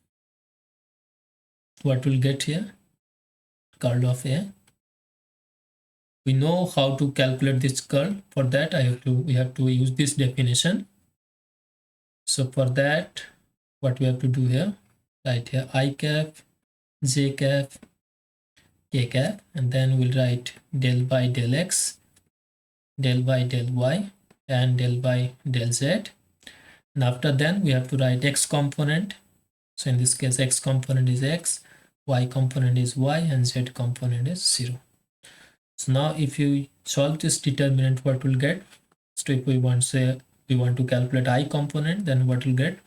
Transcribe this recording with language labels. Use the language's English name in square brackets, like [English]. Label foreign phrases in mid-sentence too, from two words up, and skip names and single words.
[English] What we'll get here? Curl of A. We know how to calculate this curl. For that, we have to use this definition. So for that, what we have to do here? Write here I cap, j cap, k cap, and then we'll write del by del x, del by del y, and del by del z. And after then we have to write x component. So in this case, x component is x, y component is y, and z component is 0. So now if you solve this determinant, what we'll get? So if we want say we want to calculate I component, then what we'll get?